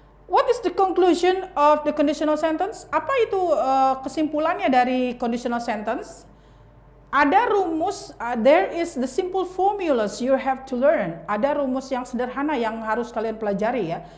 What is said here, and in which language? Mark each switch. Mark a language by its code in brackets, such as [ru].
[en] What is the conclusion of the conditional sentence? [id] Apa itu kesimpulannya dari conditional sentence? Ada rumus, [en] there is the simple formulas you have to learn. [id] Ada rumus yang sederhana yang harus kalian pelajari ya.